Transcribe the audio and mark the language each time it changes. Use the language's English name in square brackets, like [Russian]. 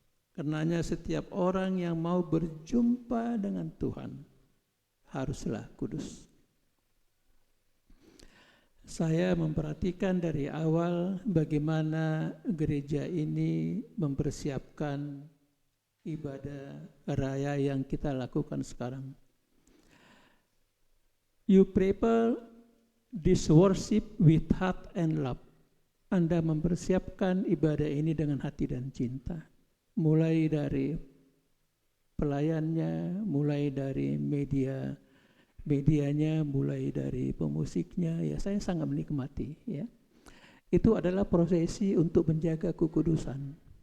[Indonesian] Karenanya setiap orang yang mau berjumpa dengan Tuhan haruslah kudus. Saya memperhatikan dari awal bagaimana gereja ini mempersiapkan ibadah raya yang kita lakukan sekarang. [English] You prepare this worship with heart and love. [Indonesian] Anda mempersiapkan ibadah ini dengan hati dan cinta. Mulai dari pelayannya, mulai dari medianya, mulai dari pemusiknya, ya saya sangat menikmati. Ya, itu adalah prosesi untuk menjaga kekudusan.